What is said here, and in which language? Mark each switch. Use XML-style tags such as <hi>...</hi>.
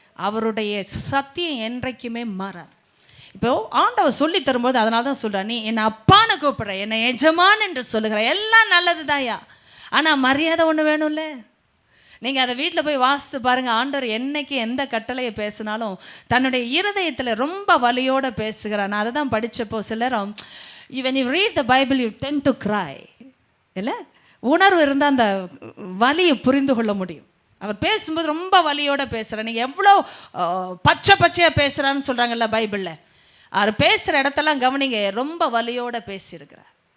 <ta>அவருடைய சத்தியம் என்றைக்குமே மாறாது. இப்போ ஆண்டவர் சொல்லி தரும்போது அதனால தான் சொல்கிறார், நீ என்னை அப்பான்னு கூப்பிட்ற, என்னை எஜமான் என்று சொல்லுகிற, எல்லாம் நல்லது தான்யா, ஆனால் மரியாதை ஒன்று வேணும்ல. நீங்கள் அதை வீட்டில் போய் வாசித்து பாருங்கள். ஆண்டவர் என்னைக்கு எந்த கட்டளையை பேசினாலும் தன்னுடைய இருதயத்தில் ரொம்ப வலியோடு பேசுகிறார். நான் அதை தான் படித்தப்போ சிலரும்,</ta> <en>when you read the Bible you tend to cry,</en> <ta>இல்லை? உணர்வு இருந்தால் அந்த வலியை புரிந்து கொள்ள முடியும். அவர் பேசும்போது ரொம்ப வலியோடு பேசுகிறார். நீங்கள் எவ்வளோ பச்சையாக பேசுகிறான்னு சொல்கிறாங்கல்ல பைபிளில், அவர் பேசுகிற இடத்தெல்லாம் கவனிங்க, ரொம்ப வலியோடு பேசியிருக்கிறார்.</ta>